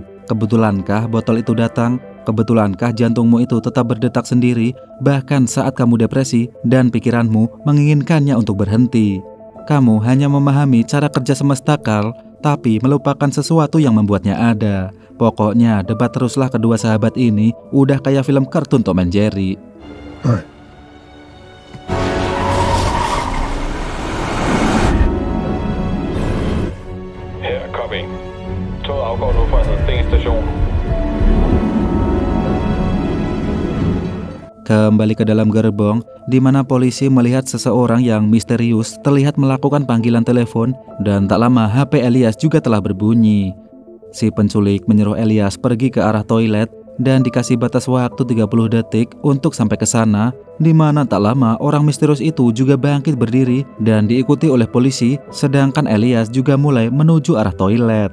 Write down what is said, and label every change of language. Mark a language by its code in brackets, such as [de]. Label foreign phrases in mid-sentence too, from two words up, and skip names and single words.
[id] Kebetulankah botol itu datang? Kebetulankah jantungmu itu tetap berdetak sendiri, bahkan saat kamu depresi dan pikiranmu menginginkannya untuk berhenti? Kamu hanya memahami cara kerja semesta, Carl, tapi melupakan sesuatu yang membuatnya ada. Pokoknya debat teruslah kedua sahabat ini, udah kayak film kartun Tom and Jerry. [da] Her, copy. Toget afgår nu fra Hadsten station. [id] Kembali ke dalam gerbong, di mana polisi melihat seseorang yang misterius terlihat melakukan panggilan telepon, dan tak lama HP Elias juga telah berbunyi. Si penculik menyuruh Elias pergi ke arah toilet dan dikasih batas waktu 30 detik untuk sampai ke sana, di mana tak lama orang misterius itu juga bangkit berdiri dan diikuti oleh polisi, sedangkan Elias juga mulai menuju arah toilet.